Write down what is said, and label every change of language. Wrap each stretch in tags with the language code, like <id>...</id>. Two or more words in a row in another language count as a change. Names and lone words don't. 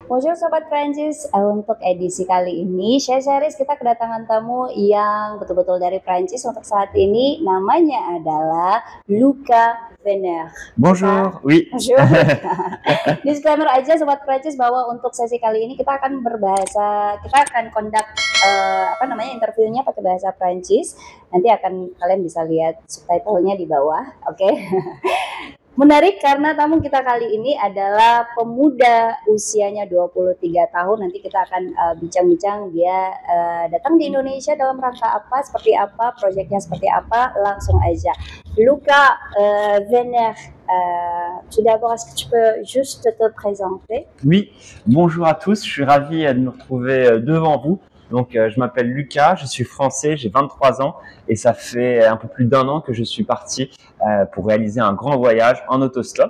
<id>Bonjour Sobat Prancis, untuk edisi kali ini Share Series kita kedatangan tamu yang betul-betul dari Prancis untuk saat ini. Namanya adalah Luca Venner.</id> <fr>Bonjour, oui. Bonjour.</fr> <id>Disclaimer aja Sobat Prancis bahwa untuk sesi kali ini kita akan</id> <en>conduct interviewnya</en> <id>pakai bahasa Prancis. Nanti kalian bisa lihat subtitlenya di bawah, oke? Menarik karena tamu kita kali ini adalah pemuda usianya 23 tahun. Nanti kita akan bincang-bincang dia datang di Indonesia dalam rangka apa, seperti apa, proyeknya seperti apa, langsung aja.</id> <fr>Luca Venner, tout d'abord, est-ce que tu peux juste te présenter? Oui, bonjour à tous, je suis ravi de me retrouver devant vous. Donc, je m'appelle Lucas, je suis français, j'ai 23 ans et ça fait un peu plus d'un an que je suis parti pour réaliser un grand voyage en autostop.</fr>